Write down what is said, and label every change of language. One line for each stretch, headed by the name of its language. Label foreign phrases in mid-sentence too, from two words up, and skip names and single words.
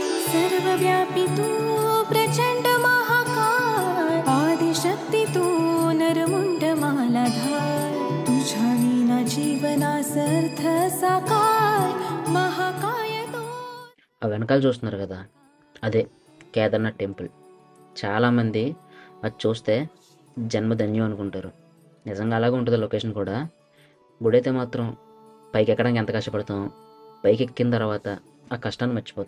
Marathi: सर्वव्यापी तू प्रचंड महाकाय आदिशक्ती तू नरमुंड मालाधार तुझ्या विना जीवनासर्थ साकार महाकाय तू
Telugu: ఆ వెనకాల చూస్తున్నారు కదా, అదే కేదార్నాథ్ టెంపుల్. చాలామంది అది చూస్తే జన్మధన్యం అనుకుంటారు. నిజంగా అలాగే ఉంటుంది లొకేషన్ కూడా. గుడి అయితే మాత్రం పైకి ఎక్కడానికి ఎంత కష్టపడతాం, పైకి ఎక్కిన తర్వాత ఆ కష్టాన్ని మర్చిపోతాం.